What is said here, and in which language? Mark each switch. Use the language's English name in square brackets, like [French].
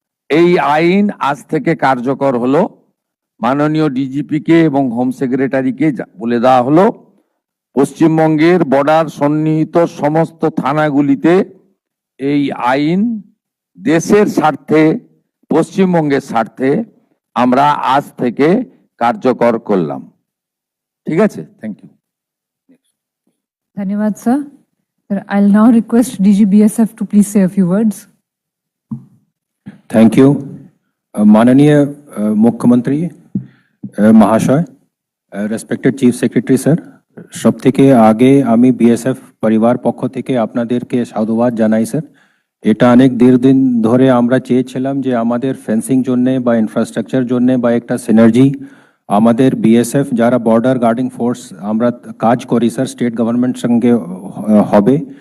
[Bangla] এই আইন আজ থেকে কার্যকর হলো। মাননীয় ডিজিপি কে এবং হোম সেক্রেটারিকে বলে দেওয়া হলো পশ্চিমবঙ্গের বর্ডার সন্নিহিত সমস্ত থানাগুলিতে এই আইন দেশের স্বার্থে, পশ্চিমবঙ্গের স্বার্থে আমরা আজ থেকে কার্যকর করলাম। ঠিক আছে, [English] Thank you. [Hindi] Dhanyawad, sir. [English] Sir, I'll now request DG BSF to please say a few words. Thank you. [Hindi] माननीय मुख्यमंत्री महाशय, [Bangla] রেসপেক্টেড চিফ সেক্রেটারি স্যার, সব থেকে আগে আমি বিএসএফ পরিবার পক্ষ থেকে আপনাদেরকে সাধুবাদ জানাই স্যার। এটা অনেক দীর্ঘদিন ধরে আমরা চেয়েছিলাম যে আমাদের ফেন্সিং জন্য বা ইনফ্রাস্ট্রাকচার জন্য বা একটা সিনার্জি আমাদের বিএসএফ যারা বর্ডার গার্ডিং ফোর্স আমরা কাজ করি স্যার স্টেট গভর্নমেন্ট সঙ্গে হবে।